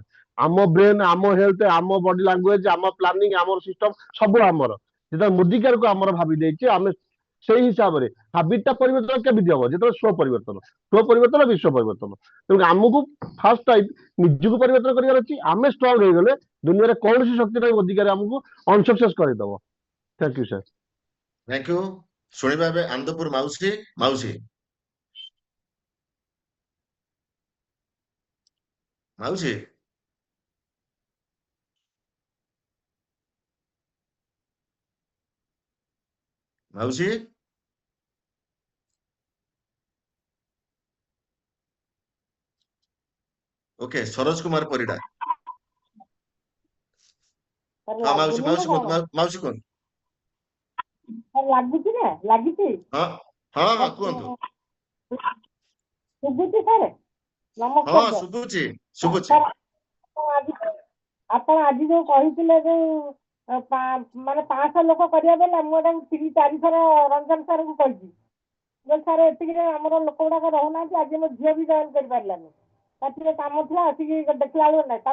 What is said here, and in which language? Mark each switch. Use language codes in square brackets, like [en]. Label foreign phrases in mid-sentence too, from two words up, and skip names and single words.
[or] ଆମ ବ୍ରେନ, ଆମ ହେଲ୍ଥ, ଆମ [en] body language, [or] ଆମ ପ୍ଲାନିଂ, ଆମର ସିଷ୍ଟମ ସବୁ ଆମର। ଯେତେବେଳେ ମୋଦିକାରକୁ ଆମର ଭାବି ଦେଇଛେ, ଆମେ ସେଇ ହିସାବରେ ହାବିଟଟା ପରିବର୍ତ୍ତନ କେମିତି ହବ? ଯେତେବେଳେ ସ୍ୱ ପରିବର୍ତ୍ତନ, ସ୍ୱ ପରିବର୍ତ୍ତନ ବିଶ୍ୱ ପରିବର୍ତ୍ତନ। ତେଣୁ ଆମକୁ [en] first time [or] ନିଜକୁ ପରିବର୍ତ୍ତନ କରିବାର ଅଛି। ଆମେ ଷ୍ଟ୍ରଙ୍ଗ ହେଇଗଲେ ଦୁନିଆରେ କୌଣସି ଶକ୍ତି ନାହିଁ ଅଧିକାରୀ ଆମକୁ अनसक्सेस କରିଦବ। [en] Thank you sir. Thank you. [or] ଶୁଣିବା ଏବେ ଆନନ୍ଦପୁର ମାଉସୀ ମାଉସୀ ମାଉସୀ ମାଉସୀ। ଓକେ ସରୋଜ କୁମାର ପରିଡା। ହଁ ମାଉସୀ ଲାଗୁନି ନା माउसी କଣ? ମାଉସୀ କଉଣ। ଲାଗୁଛି ନା ଲାଗିଛି। ହଁ ହଁ ହଁ କହତୁ। ଶୁଭୁଛି ସାର୍? हाँ ନମସ୍କାର शुभुची ସାର୍। शुभुची। ସାର୍ ଆପଣ ଆଜି ଯୋଉ କହିଥିଲେ ଯୋଉ ମାନେ 500 ଲୋକ କରିବା ବେଲା, ମୁଁ ତାଙ୍କୁ 3-4 ଥର ରଞ୍ଜନ ସାର୍ଙ୍କୁ କହିଛି ଯେ ସାର୍ ଏତିକିରେ ଆମର ଲୋକ ଗୁଡାକ ରହୁନାହାନ୍ତି, ଆଜି ମୋ ଝିଅ ବି ଜଏନ୍ କରିପାରିଲାନି, ତାର ଟିକେ କାମ ଥିଲା, ଆସିକି ଦେଖିଲା ବେଳକୁ ନାହିଁ।